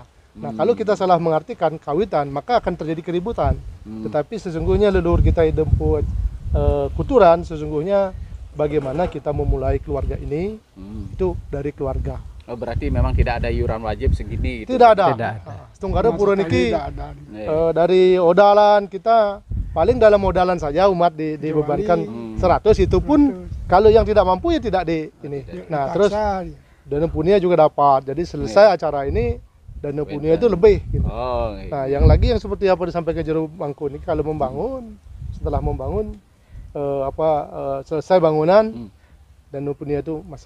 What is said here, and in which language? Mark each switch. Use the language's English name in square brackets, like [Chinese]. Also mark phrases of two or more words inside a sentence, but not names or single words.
[Indonesian] Nah kalau kita salah mengartikan kawitan maka akan terjadi keributan. Tetapi sesungguhnya leluhur kita idempu kuturan, sesungguhnya bagaimana kita memulai keluarga ini itu dari keluarga. Oh, berarti memang tidak ada iuran wajib segini gitu. Tidak ada. Setunggal pura niki dari odalan kita paling dalam odalan saja umat dibebankan 100, itu pun kalau yang tidak mampu ya tidak di ini. Nah, terus dana punia juga dapat. Jadi selesai acara ini dana punia itu lebih gitu. Nah, yang lagi yang seperti apa disampaikan Jero Mangku ini, kalau membangun, setelah membangun selesai bangunan dana punia itu masih.